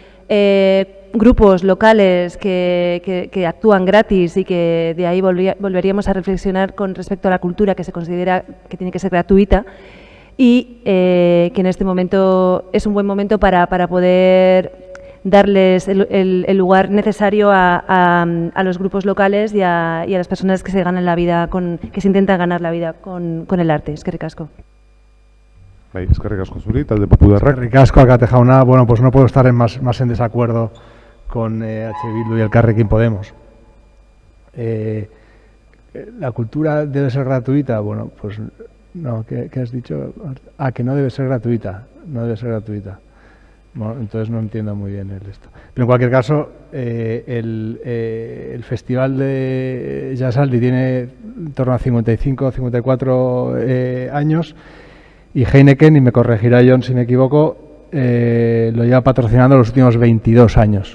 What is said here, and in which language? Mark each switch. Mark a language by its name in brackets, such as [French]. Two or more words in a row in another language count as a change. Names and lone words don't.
[Spanish] grupos locales que actúan gratis y que de ahí volveríamos a reflexionar con respecto a la cultura que se considera que tiene que ser gratuita y que en este momento es un buen momento para poder darles el lugar necesario a los grupos locales y a las personas que se ganan la vida que se intentan ganar la vida con el arte. [Basque] Eskerrik asko. Bai, eskerrik asko zuri, talde popularrak. Eskerrik asko, Alkate jauna. [Spanish] Bueno, pues no puedo estar más en desacuerdo con H. Bildu y Elkarrekin Podemos. ¿La cultura debe ser gratuita? Bueno, pues no, ¿qué has dicho? Que no debe ser gratuita, no debe ser gratuita. Bueno, entonces no entiendo muy bien esto. Pero en cualquier caso, el Festival de Jazzaldi tiene en torno a 55 o 54 años y Heineken, y me corregirá John si me equivoco, lo lleva patrocinando los últimos 22 años.